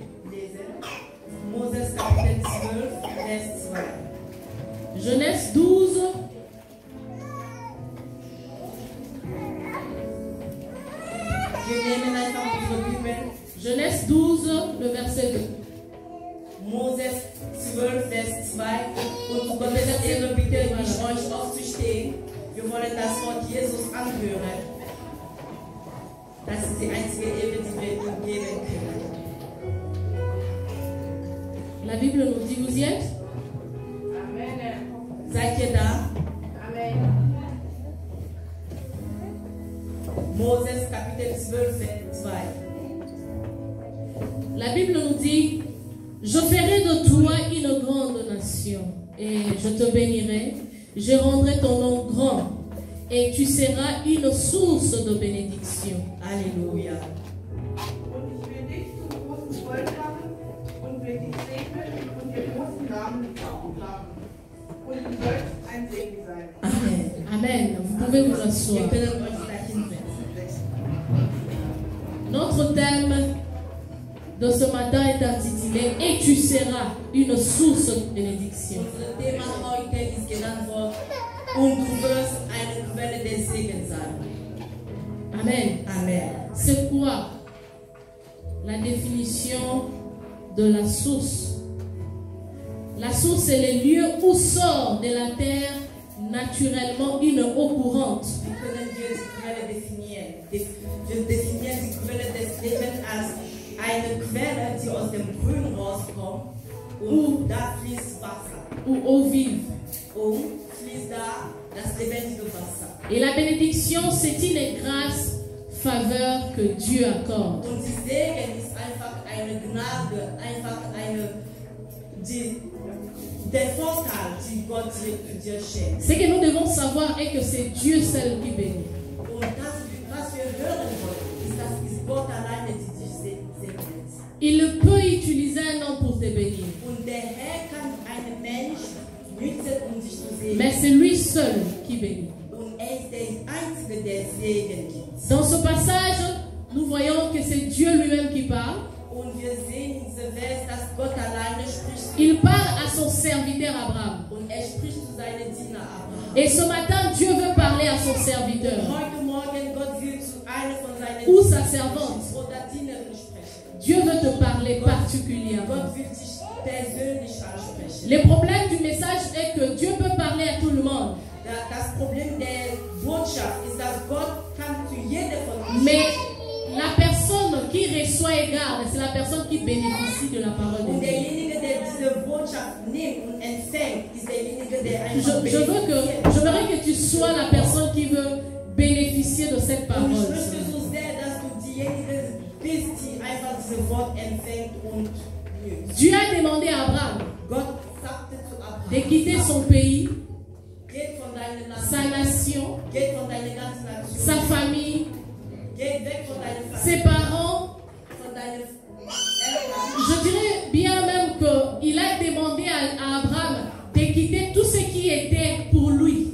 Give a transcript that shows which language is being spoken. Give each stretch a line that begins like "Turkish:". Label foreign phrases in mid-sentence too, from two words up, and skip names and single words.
French: Genèse 12. Genèse 12, le verset 2.
German: Moses 12, Vers 2. Und Gottes bitte ich euch aufzustehen. Wir wollen das Wort Jesus anhören. Das ist die einzige Ehre, die wir ihm geben können.
French: La Bible nous dit, vous y êtes?
German: Amen. Seid ihr da? Amen. Moses Kapitel 12, Vers 2.
French: La Bible nous dit, je ferai de toi une grande nation et je te bénirai, je rendrai ton nom grand et tu seras une source de bénédiction. Alléluia.
German: Und ich will dich zum großen Volk machen und will dich segnen und dir großen Namen haben. Und du sollst ein Segen sein. Amen. Amen.
French: Vous pouvez vous asseoir. Notre thème de ce matin est intitulé Et tu seras une source de bénédiction.
German: Unser Thema heute ist genannt worden Und du wirst eine Quelle des Segens sein. Amen. Amen.
French: C'est quoi la définition de la source? La source est le lieu où sort de la terre naturellement une eau courante.
German: Wir können die Quelle definieren. Wir definieren die Quelle des Lebens als eine Quelle, die aus dem grünen
French: ou eau vive.
German: Fließt da das lebendige Wasser.
French: Et la bénédiction, c'est une grâce, faveur que Dieu accorde.
German: Und die Segen ist einfach eine Gnade, der Vorteil, die Gott dir schenkt.
French: Ce que nous devons savoir est que c'est Dieu seul qui bénit.
German: Und das, was wir hören wollen, ist, das ist Gott alleine, die dich segnet.
French: Il peut utiliser un homme pour te bénir.
German: Und der Herr kann einen Mensch nutzen, dich zu segnen.
French: Mais c'est lui seul qui bénit.
German: Und ist der Einzige, der Segen gibt.
French: Dans ce passage, nous voyons que c'est Dieu lui-même qui parle.
German: Und wir sehen in diesem Vers, dass Gott alleine spricht.
French: Il parle à son serviteur Abraham.
German: Und spricht zu seinem Diener Abraham.
French: Et ce matin, Dieu veut parler à son serviteur.
German: Heute Morgen Gott will zu einer von seinen
French: Ou sa servante.
German: oder Dienerin sprechen.
French: Dieu veut te parler particulièrement.
German: Gott will dich persönlich ansprechen.
French: Le problème du message est que Dieu peut parler à tout le monde.
German: Das Problem der Botschaft ist, dass Gott kann zu jedem von uns.
French: Mais la personne qui reçoit et garde, c'est la personne qui bénéficie de la parole de
German: Und
French: Dieu.
German: derjenige, der diese Botschaft nimmt und empfängt, ist derjenige, der einfach
French: J'aimerais que tu sois la personne qui veut bénéficier de cette
German: Und ich
French: parole.
German: möchte so sehr, dass du diejenige bist, die einfach dieses Wort empfängt und nimmt.
French: Dieu a demandé à Abraham
German: Gott sagte zu
French: de
German: Abraham,
French: quitter son pays,
German: geht von deiner
French: sa nation,
German: geht von deiner ganzen Nation,
French: sa famille,
German: geht weg von deiner
French: ses
German: Familie,
French: parents.
German: von deinen Eltern.
French: Je dirais bien même qu'il a demandé à Abraham de quitter tout ce qui était pour lui.